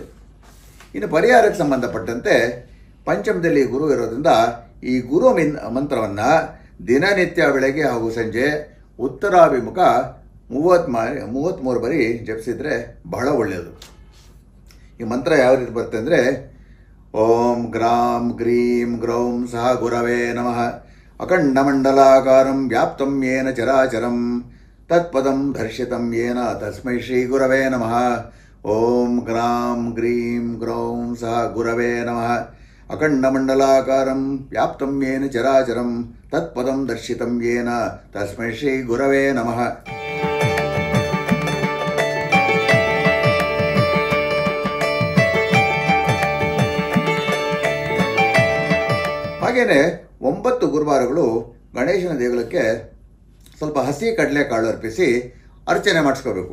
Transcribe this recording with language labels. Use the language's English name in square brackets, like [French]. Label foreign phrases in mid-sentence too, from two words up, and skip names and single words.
[Kannada] ಇನ್ನು ಪರಿಹಾರಕ್ಕೆ ಸಂಬಂಧಪಟ್ಟಂತೆ ಪಂಚಮದಲ್ಲಿ ಗುರು ಇರೋದ್ರಿಂದ ಈ ಗುರು ಮಂತ್ರವನ್ನು ದಿನನಿತ್ಯ ಬೆಳಗ್ಗೆ ಹಾಗೂ ಸಂಜೆ ಉತ್ತರಾಭಿಮುಖ 33 ಬಾರಿ ಜಪಿಸಿದರೆ ಬಹಳ ಒಳ್ಳೆಯದು. ಈ ಮಂತ್ರ ಯಾವ ರೀತಿ ಬರುತ್ತೆ ಅಂದರೆ, [Sanskrit] ಓಂ ಗ್ರಾಂ ಗ್ರೀಂ ಗ್ರೌಂ ಸಹ ಗುರವೇ ನಮಃ ಅಖಂಡಮಂಡಲಾಕಾರಂ ವ್ಯಾಪ್ತಂ ಯೇನ ಚರಾಚರಂ ತತ್ಪದಂ ದರ್ಶಿತಂ ಯೇನ ತಸ್ಮೈ ಶ್ರೀ ಗುರವೇ ನಮಃ. ಓಂ ಗ್ರಾಂ ಗ್ರೀಂ ಗ್ರೌಂ ಸಹ ಗುರವೇ ನಮಃ ಅಖಂಡಮಂಡಲಾಕಾರಂ ವ್ಯಾಪ್ತಂ ಯೇನ ಚರಾಚರಂ ತತ್ಪದಂ ದರ್ಶಿತಂ ಯೇನ ತಸ್ಮೈ ಶ್ರೀ ಗುರವೇ ನಮಃ. [Kannada] ಹಾಗೆಯೇ 9 ಗುರುವಾರಗಳು ಗಣೇಶನ ದೇಗುಲಕ್ಕೆ ಸ್ವಲ್ಪ ಹಸಿ ಕಡಲೆಕಾಳು ಅರ್ಪಿಸಿ ಅರ್ಚನೆ ಮಾಡಿಸ್ಕೋಬೇಕು.